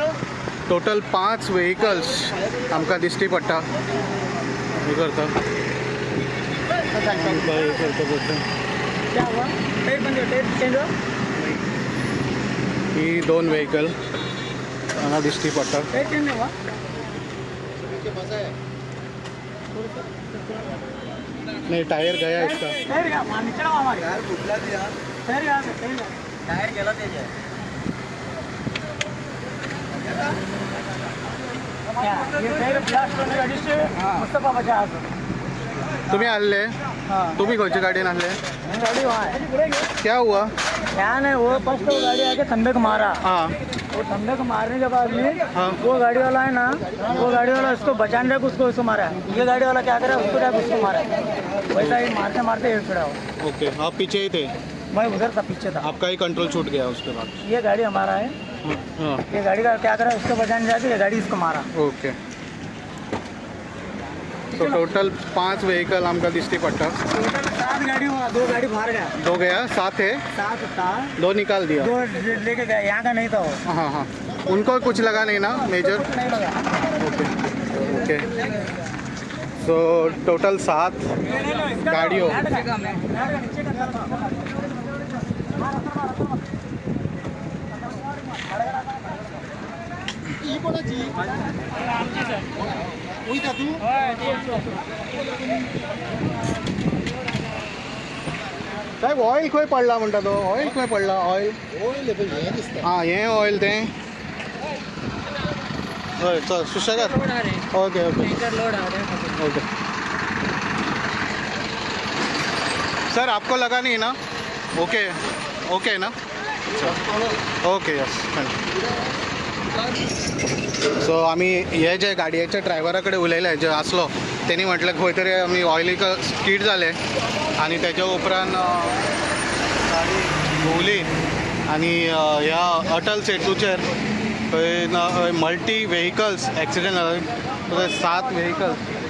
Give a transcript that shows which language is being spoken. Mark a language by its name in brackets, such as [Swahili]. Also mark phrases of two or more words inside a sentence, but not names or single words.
[Konkani] टोटल 5 व्हेकल्स आमकां दिश्टी पडटा. हे करता ही 2 व्हेकल हांगा दिश्टी पडटा. [Hindi] नाही टायर गया इसका. [Konkani] टायर गेला तेजे. तुम्ही आले? तुम्ही खंयच्या गाडीन आले? [Hindi] गाड़ी वहाँ है. क्या हुआ? क्या नहीं वो फर्स्ट तो गाड़ी आके खंबे को मारा. हाँ वो खंबे को मारने के बाद में हाँ वो गाड़ी वाला है ना वो गाड़ी वाला उसको बचाने जाके उसको मारा है. ये गाड़ी वाला क्या करे उसको जाके उसको मारा है. वैसा ही मारते मारते एक खड़ा हो. ओके. आप पीछे ही थे? मैं उधर था पीछे था. आपका ही कंट्रोल छूट गया उसके बाद? ये गाड़ी हमारा है. हाँ ये गाड़ी का क्या करा उसको बचाने जाके ये गाड़ी इसको मारा. [Konkani] ओके. तो टोटल 5 व्हेकल आमकां दिश्टी पडटा. [Hindi] 7 गाड़ी हुआ 2 गाड़ी बाहर गया. 2 गया 7 है. 7 था 2 निकाल दिया. 2 लेके गया यहाँ का नहीं था वो. हाँ हाँ उनको कुछ लगा नहीं ना मेजर? नहीं लगा. ओके ओके. सो टोटल 7 गाड़ियों [Konkani] ही कोणाची? साहेब ऑयल खंय पडला म्हणटा तो ऑयल खंय पडला ऑयल हां हें ऑयल तें हय चल सुशेगाद ओके ओके ओके [Hindi] सर आपको लगा नहीं ना [Konkani] ओके ओके ना ओके यस सो आमी हे जे गाडयेच्या ड्रायव्हरा कडेन उलयले जे आसलो तेणी म्हटलें खंय तरी आमी ऑयलीक स्कीड जाले आनी तेच्या उपरांत गाडी घुंवली आनी ह्या अटल सेतूचेर थंय [English] multi vehicles accident [Konkani] जाले 7 व्हेकल्स